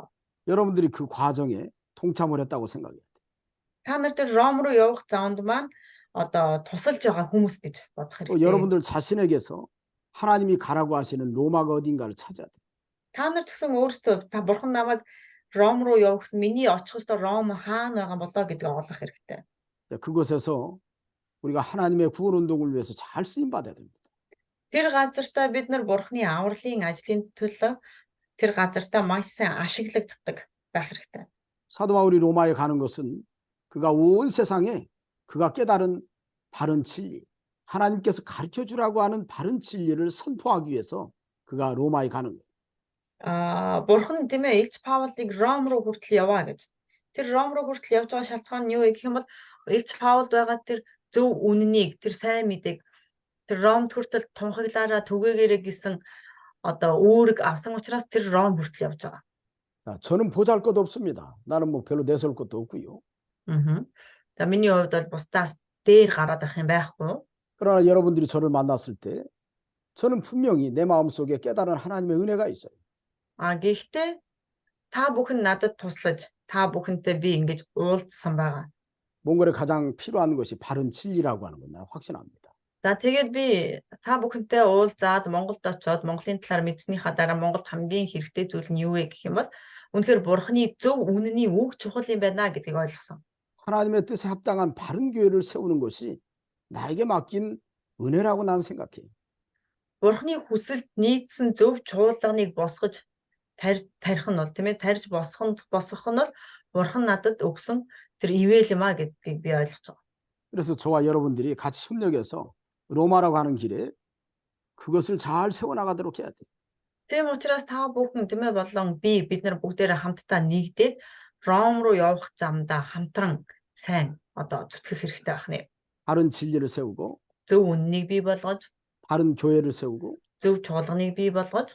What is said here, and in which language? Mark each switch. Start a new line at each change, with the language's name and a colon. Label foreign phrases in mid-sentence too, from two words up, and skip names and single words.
Korean: 여러분들이 그 과정에 동참을 했다고 생각해요.
Mongolian: Та нар тэр Ром руу явах заванд маань тусалж байгаа хүмүүс гэж бодох хэрэгтэй.
Korean: 여러분들 자신에게서 하나님이 가라고 하시는 로마가 어딘가를 찾아야 돼요.
Mongolian: Та нар ч гэсэн өөрсдөө та бурхан намайг Ром руу явуулсан миний очих ёстой Ром хаана байгаа болоо гэдгийг олох хэрэгтэй.
Korean: 그곳에서 우리가 하나님의 구원 운동을 위해서 잘 쓰임 받아야 됩니다.
Mongolian: Тэр газартаа бид нар бурханы авралын ажлын төлөө тэр газартаа маш сайн ашиглагддаг байх хэрэгтэй.
Korean: 사도 바울이 로마에 가는 것은 그가 온 세상에 그가 깨달은 바른 진리, 하나님께서 가르쳐 주라고 하는 바른 진리를 선포하기 위해서 그가 로마에 가는 거예요.
Mongolian: Бурхан тийм ээ Илч Паулыг Ром руу хүртэл яваа гэж. Тэр Ром руу хүртэл явж байгаа шалтгаан нь юу гэх юм бол Илч Паулд байгаа тэр зөв үннийг, тэр сайн мэдээг тэр Ромд хүртэл тунхаглаараа түгээгээрэй гэсэн одоо үүрэг авсан учраас тэр Ром хүртэл явж байгаа.
Korean: 자, 저는 보잘것없습니다. 나는 뭐 별로 내세울 것도 없고요.
Mongolian: За миний хувьд бол бусдаас дээр гараад байх юм байхгүй.
Korean: 그러나 여러분들이 저를 만났을 때 저는 분명히 내 마음속에 깨달은 하나님의 은혜가 있어요.
Mongolian: Гэхдээ та бүхэн надад туслаж, та бүхэнтэй би ингэж уулзсан байгаа.
Korean: 몽골에 가장 필요한 것이 바른 진리라고 하는 건 나는 확신합니다.
Mongolian: За тэгээд би та бүхэнтэй уулзаад Монголд очиод Монголын талаар мэдснийхаа дараа Монголд хамгийн хэрэгтэй зүйл нь юу вэ гэх юм бол үнэхээр Бурханы зөв үнний үг чухал юм байна гэдгийг ойлгосон.
Korean: 하나님의 뜻에 합당한 바른 교회를 세우는 것이 나에게 맡긴 은혜라고 나는 생각해요.
Mongolian: Бурханы хүсэлд нийцсэн зөв чуулганыг босгож тарих нь бол тийм ээ тарьж босгох нь бол Бурхан надад өгсөн тэр ивэл юм а гэдгийг би ойлгож байгаа.
Korean: 그래서 저와 여러분들이 같이 협력해서 로마라고 하는 길에 그것을 잘 세워나가도록 해야 돼요.
Mongolian: Тийм учраас та бүхэн тийм ээ болон бид нар бүгдээрээ хамтдаа нэгдээд Ром руу явах замдаа хамтран сайн одоо зүтгэх хэрэгтэй байх нэ.
Korean: 바른 진리를 세우고
Mongolian: Зөв үннийг бий болгож,
Korean: 바른 교회를 세우고
Mongolian: зөв чуулганыг бий болгож,